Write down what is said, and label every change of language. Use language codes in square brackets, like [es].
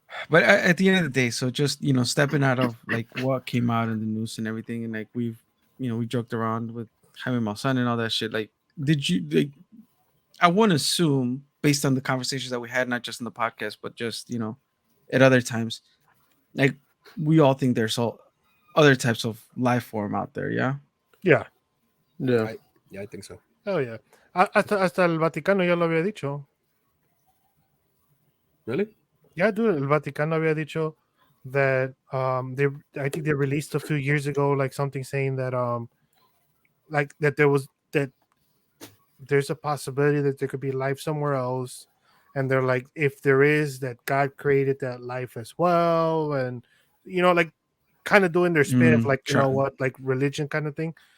[en] But at the end of the day, so just stepping out of like what came out in the news and everything, and like we joked around with Jaime Maussan and all that shit. Like, did you I want to assume, based on the conversations that we had, not just in the podcast, but just at other times, like we all think there's all other types of life form out there. Yeah. Yeah. I think so. Oh yeah. [es] Hasta el Vaticano ya lo había dicho. [en] Really? Yeah, dude. El Vaticano había dicho that I think they released a few years ago like something saying that like that there's a possibility that there could be life somewhere else, and they're like, if there is, that God created that life as well, and like kind of doing their spin of like like religion kind of thing.